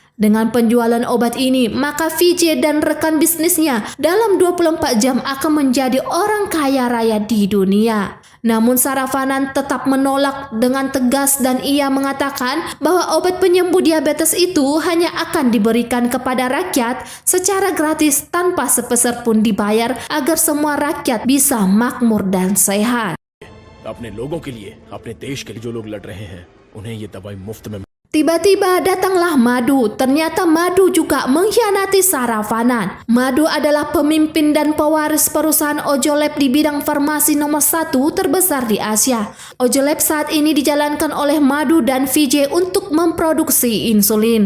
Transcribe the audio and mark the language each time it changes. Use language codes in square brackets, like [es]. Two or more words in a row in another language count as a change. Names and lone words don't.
[id] Dengan penjualan obat ini, maka Vijay dan rekan bisnisnya dalam 24 jam akan menjadi orang kaya raya di dunia. Namun Saravanan tetap menolak dengan tegas dan ia mengatakan bahwa obat penyembuh diabetes itu hanya akan diberikan kepada rakyat secara gratis tanpa sepeser pun dibayar agar semua rakyat bisa makmur dan sehat. [hi] अपने लोगों के लिए, अपने देश के लिए जो लोग लड़ रहे हैं, उन्हें ये दवाई मुफ्त में [id] Tiba-tiba datanglah Madhu. Ternyata Madhu juga mengkhianati Saravanan. Madhu adalah pemimpin dan pewaris perusahaan Ojolab di bidang farmasi nomor 1 terbesar di Asia. Ojolab saat ini dijalankan oleh Madhu dan Vijay untuk memproduksi insulin.